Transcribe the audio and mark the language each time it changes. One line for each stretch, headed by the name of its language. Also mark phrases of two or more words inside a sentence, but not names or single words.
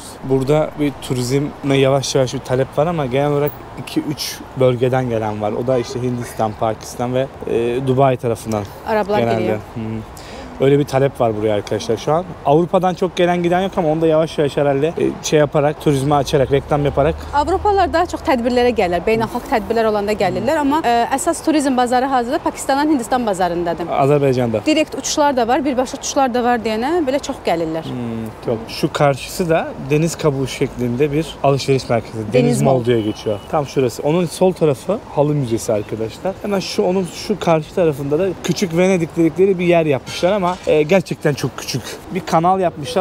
Turkish: Burada bir turizme yavaş yavaş bir talep var ama genel olarak 2-3 bölgeden gelen var. O da işte Hindistan, Pakistan ve Dubai tarafından Araplar genelde. geliyor. Öyle bir talep var buraya arkadaşlar şu an. Avrupa'dan çok gelen giden yok ama onu da yavaş yavaş herhalde şey yaparak, turizme açarak, reklam yaparak.
Azerbaijani: Avropalılar daha çox tədbirlərə gəlirlər. Beynəlxalq tədbirlər olanda gəlirlər, amma əsas turizm bazarı hazırda Pakistandan Hindistan bazarındadır. Azerbaycan'da. Direkt uçuşlar da var, birbaşa uçuşlar da var deyənə belə çox gəlirlər.
Turkish: Çok. Şu karşısı da deniz kabuğu şeklinde bir alışveriş merkezi. Deniz Mall Mall diye geçiyor. Tam şurası. Onun sol tarafı halı müzesi arkadaşlar. Hemen onun şu karşı tarafında da küçük Venedik dedikleri bir yer yapmışlar ama gerçekten çok küçük. Bir kanal yapmışlar.